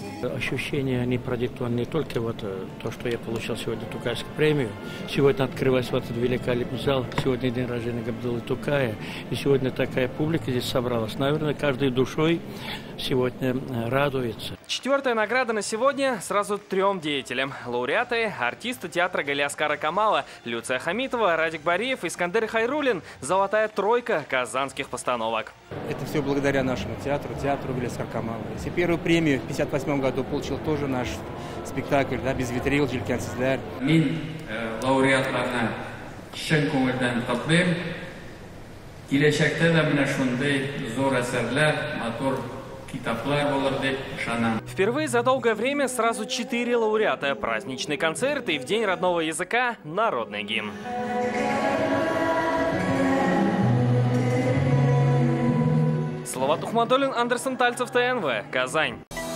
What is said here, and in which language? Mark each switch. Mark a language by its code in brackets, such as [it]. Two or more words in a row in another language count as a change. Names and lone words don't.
[ru] Ощущения, они продиктованы не только вот то, что я получил сегодня Тукайскую премию. Сегодня открывается вот этот великолепный зал. Сегодня день рождения Габдуллы Тукая. И сегодня такая публика здесь собралась. Наверное, каждой душой сегодня радуется. 4-я награда на сегодня сразу 3 деятелям. Лауреаты, артисты театра Галиаскара Камала, Люция Хамитова, Радик Бариев, Искандер Хайруллин. Золотая тройка казанских постановок. Это все благодаря нашему театру Галиаскара Камала. Если первую премию в 1958 году получил тоже наш спектакль, да, «Без ветрил», «Желкенсизлер». [tt] Мин лауреатларына чын күңелдән котлыйм. Киләчәктә дә менә шундый зур әсәрләр, матур китаплар булыр дип ышанам. [ru] Впервые за долгое время сразу 4 лауреата. Праздничный концерт и в День родного языка народный гимн. Салават Ухмадуллин, Андерсон Тальцев, ТНВ, Казань.